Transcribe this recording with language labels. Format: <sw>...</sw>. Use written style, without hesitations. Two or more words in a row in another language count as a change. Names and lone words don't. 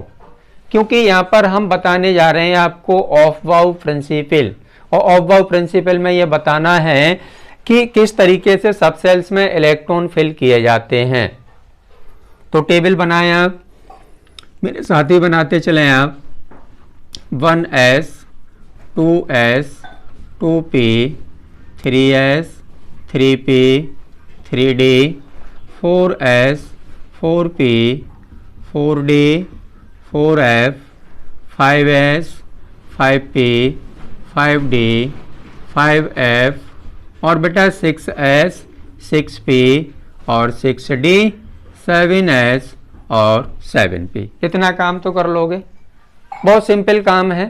<hi>क्योंकि यहाँ पर हम बताने जा रहे हैं आपको ऑफ वाउ प्रिंसिपल, और ऑफ वाउ प्रिंसिपल में ये बताना है कि किस तरीके से सबसेल्स में इलेक्ट्रॉन फिल किए जाते हैं। तो टेबल बनाएं आप, मेरे साथ ही बनाते चलें आप। 1s, 2s, 2p, 3s, 3p, 3d, 4s, 4p, 4d, 4f, 5s, 5p, 5d, 5f और बेटा 6s, 6p और 6d, 7s और 7p। इतना काम तो कर लोगे, बहुत सिंपल काम है।</hi>